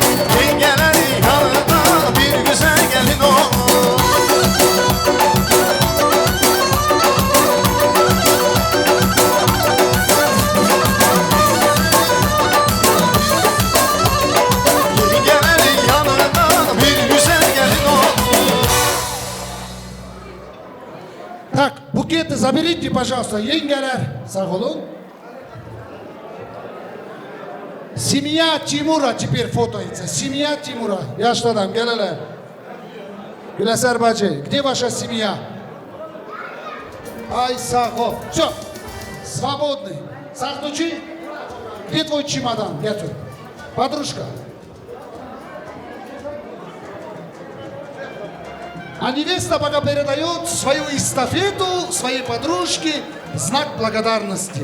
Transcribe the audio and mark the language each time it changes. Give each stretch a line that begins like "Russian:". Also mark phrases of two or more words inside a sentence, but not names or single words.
Turkish: Yengelerin yanında bir güzel gelin olur. Yengelerin yanında bir güzel gelin olur.
Russian: Так, букеты заберите, пожалуйста,
Turkish: yengeler. Sağ olun.
Russian: Семья Тимура теперь фотоется. Семья Тимура.
Turkish: Yaşlı adam, gel hele. Güleser bacı,
Russian: где ваша семья? Ай,
Turkish: сağ ol.
Russian: Все, свободный. Сахнучи, где твой чемодан? Гету. Подружка. А невеста пока передает свою эстафету своей подружке в знак благодарности.